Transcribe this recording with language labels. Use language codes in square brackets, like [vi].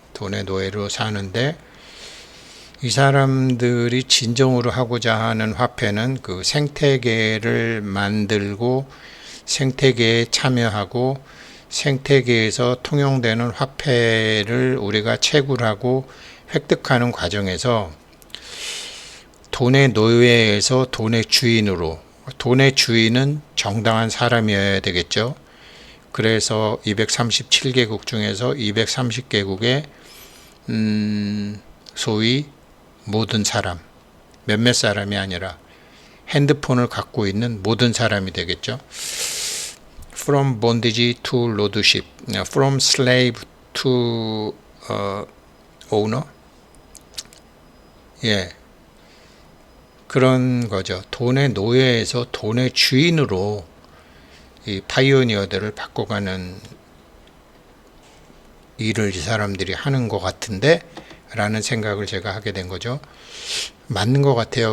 [ko] 돈의 노예로 사는데 이 사람들이 진정으로 하고자 하는 화폐는 그 생태계를 만들고 생태계에 참여하고 생태계에서 통용되는 화폐를 우리가 채굴하고 획득하는 과정에서 돈의 노예에서 돈의 주인으로, 돈의 주인은 정당한 사람이어야 되겠죠. 그래서 237개국 중에서 230개국의 소위 모든 사람, 몇몇 사람이 아니라 핸드폰을 갖고 있는 모든 사람이 되겠죠. [en] From bondage to lordship, from slave to owner. [ko] 예, 그런 거죠. 돈의 노예에서 돈의 주인으로 이 파이오니어들을 바꿔가는 일을 이 사람들이 하는 것 같은데 라는 생각을 제가 하게 된 거죠. 맞는 것 같아요.